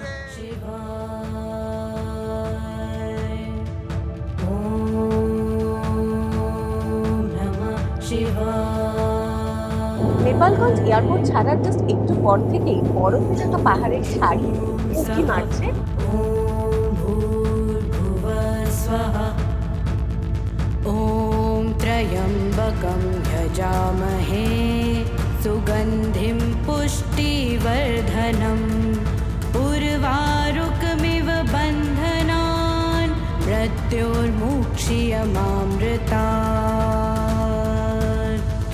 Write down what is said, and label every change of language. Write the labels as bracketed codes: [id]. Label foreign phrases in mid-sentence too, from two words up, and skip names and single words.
[bn] নেপালগঞ্জ এয়ারপোর্ট ছাড়ার জাস্ট একটু পর থেকেই বরফে একটা পাহাড়ের শাড়ি উঁকি মারছে। [sa] ॐ त्र्यम्बकं यजामहे सुगन्धिं पुष्टिवर्धनम् उर्वारुकमिव बन्धनान् मृत्योर्मुक्षीयमामृतात्।